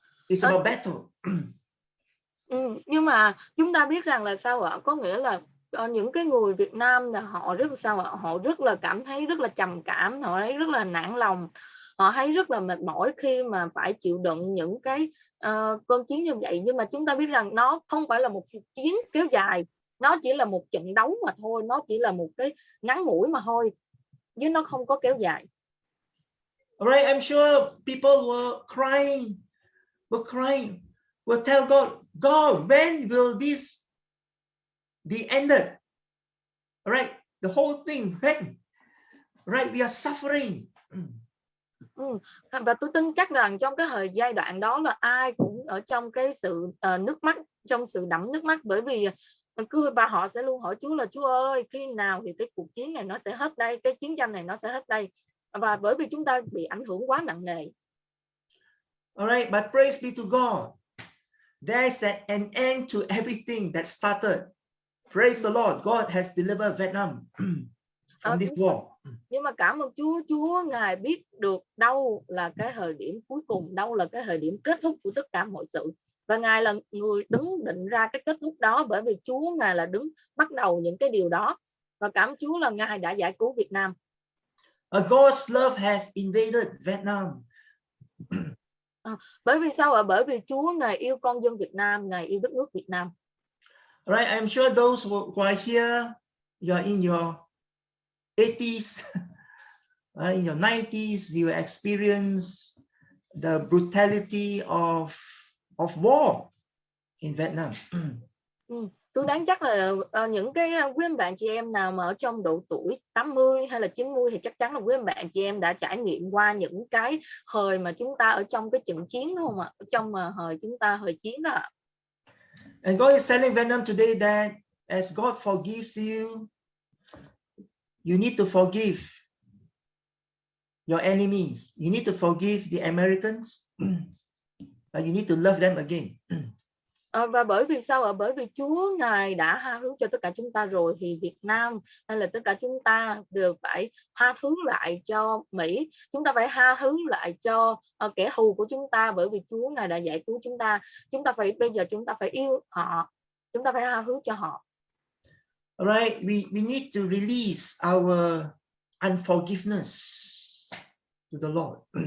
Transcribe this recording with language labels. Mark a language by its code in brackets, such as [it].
[en] It's about battle. [vi] Nhưng mà chúng ta biết rằng là sao ạ? Có nghĩa là những cái người Việt Nam là họ rất là sao ạ? Họ rất là cảm thấy rất là trầm cảm, họ thấy rất là nản lòng, họ thấy rất là mệt mỏi khi mà phải chịu đựng những cái cơn chiến như vậy. Nhưng mà chúng ta biết rằng nó không phải là một cuộc chiến kéo dài, nó chỉ là một trận đấu mà thôi, nó chỉ là một cái ngắn ngủi mà thôi, chứ nó không có kéo dài. [en] Alright, I'm sure people were crying, will tell God, when will this be ended? Alright, the whole thing, when? Right, we are suffering. [vi] Và tôi tin chắc rằng trong cái giai đoạn đó là ai cũng ở trong cái sự nước mắt, trong sự đẫm nước mắt, bởi vì và họ sẽ luôn hỏi Chúa là Chúa ơi, khi nào thì cái cuộc chiến này nó sẽ hết đây, cái chiến tranh này nó sẽ hết đây, và bởi vì chúng ta bị ảnh hưởng quá nặng nề. [en] Alright, but praise be to God there's an end to everything that started. Praise the Lord. God has delivered Vietnam from this war. [vi] Nhưng mà cảm ơn Chúa, Chúa Ngài biết được đâu là cái thời điểm cuối cùng, đâu là cái thời điểm kết thúc của tất cả mọi sự. Và Ngài là người đứng định ra cái kết thúc đó, bởi vì Chúa Ngài là đứng bắt đầu những cái điều đó. Và cảm ơn Chúa là Ngài đã giải cứu Việt Nam. [en] God's love has invaded Vietnam. [vi] Bởi vì sao ạ? Bởi vì Chúa Ngài yêu con dân Việt Nam, Ngài yêu đất nước Việt Nam. [en] Right? I'm sure those who are here, you're in your 80s, in your 90s, you experience the brutality of war in Vietnam. [vi] Tôi đoán chắc là những cái quý anh bạn chị em nào mà ở trong độ tuổi 80 hay là 90 thì chắc chắn là quý anh bạn chị em đã trải nghiệm qua những cái thời mà chúng ta ở trong cái trận chiến, đúng không ạ? Trong thời chúng ta thời chiến đó. [en] And God is telling Vietnam today that as God forgives you need to forgive your enemies. You need to forgive the Americans. But you need to love them again. [vi] Và bởi vì sao ạ? Bởi vì Chúa Ngài đã tha thứ cho tất cả chúng ta rồi, thì Việt Nam hay là tất cả chúng ta đều phải tha thứ lại cho Mỹ. Chúng ta phải tha thứ lại cho kẻ thù của chúng ta, bởi vì Chúa Ngài đã giải cứu chúng ta. Bây giờ chúng ta phải yêu họ, chúng ta phải tha thứ cho họ. [en] Alright, we need to release our unforgiveness to the Lord.